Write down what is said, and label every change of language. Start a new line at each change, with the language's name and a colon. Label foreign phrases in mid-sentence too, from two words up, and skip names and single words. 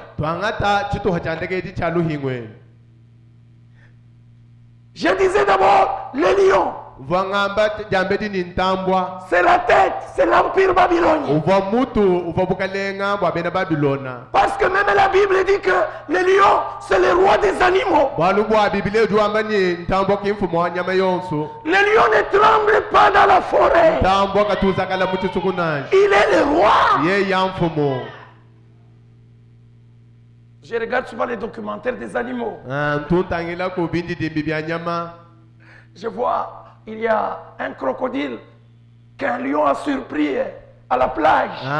Luba-Lulua: twangata chituha cha ndege cha luhingweni.
French: Je disais d'abord le lion.
Luba-Lulua: Vangamba jambedi ni ntambwa.
French: C'est la tête, c'est l'empire babylonien.
Luba-Lulua: Uva mutu uva bukalenga bwa bena Babylona.
French: Parce que même la Bible dit que le lion, c'est le roi des animaux.
Luba-Lulua: Bwalu bwa Bible juamba ni ntambwa kimfumo wa nyama yonso.
French: Le lion ne tremble pas dans la forêt.
Luba-Lulua: Ntambwa katuza kala mutu sukunaji.
French: Il est le roi.
Luba-Lulua: Ye yamfumo.
French: Je regarde souvent les documentaires des animaux. Je vois, il y a un crocodile qu'un lion a surpris à la plage.